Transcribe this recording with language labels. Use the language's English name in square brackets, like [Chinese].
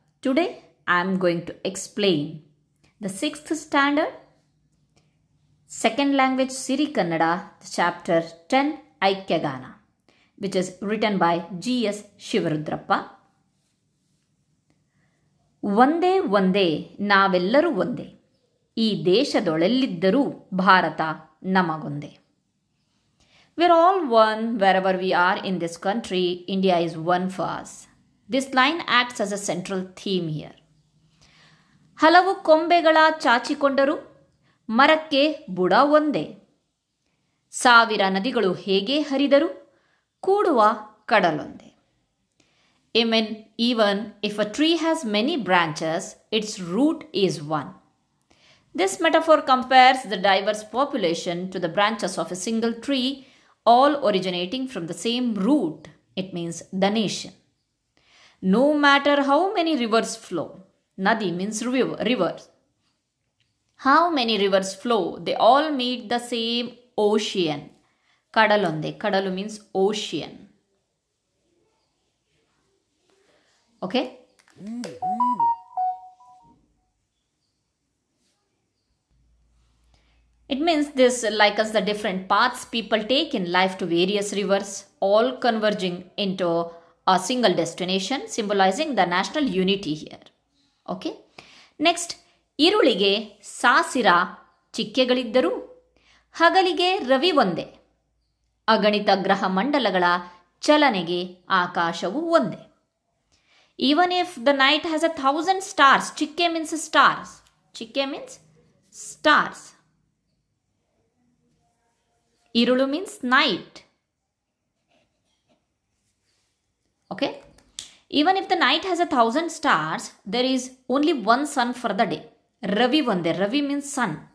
[English] Today I am going to explain the 6th standard second language Siri Kannada chapter 10 Aikyagana, which is written by G.S. Shivarudrappa. [Kannada] ಒಂದೇ ಒಂದೇ ನಾವೆಲ್ಲರೂ ಒಂದೇ, ಈ ದೇಶದೊಳೆಲ್ಲಿದ್ದರೂ Bharat ನಮಗೊಂದೇ. [English] We're all one wherever we are in this country. India is one for us. This line acts as a central theme here. [Kannada] ಹಲವು ಕೊಂಬೆಗಳ ಚಾಚಿಕೊಂಡರೂ ಮರಕ್ಕೆ ಬುಡ ಒಂದೇ. ಸಾವಿರ ನದಿಗಳು ಹೇಗೆ ಹರಿದರೂ ಕೂಡುವ ಕಡಲೊಂದೇ. [English] Even if a tree has many branches, its root is one. This metaphor compares the diverse population to the branches of a single tree, all originating from the same root. It means the nation. No matter how many rivers flow, Nadi means rivers. How many rivers flow, they all meet the same ocean. Kadalonde, Kadalu means ocean. Okay? It means this likens the different paths people take in life to various rivers, all converging into a single destination, symbolizing the national unity here. Okay? [Kannada] Next, ಇರುಳಿಗೆ ಸಾಸಿರ ಚಿಕ್ಕೆಗಳಿದ್ದರೂ ಹಗಲಿಗೆ Ravi ಒಂದೇ. ಅಗಣಿತ ಗ್ರಹ ಮಂಡಲಗಳ ಚಲನೆಗೆ ಆಕಾಶವು ಒಂದೇ. [English] Even if the night has 1,000 stars, chikke means stars. Chikke means stars. Irulu means night. Okay? Even if the night has 1,000 stars, there is only one sun for the day. Ravi vande. Ravi means sun.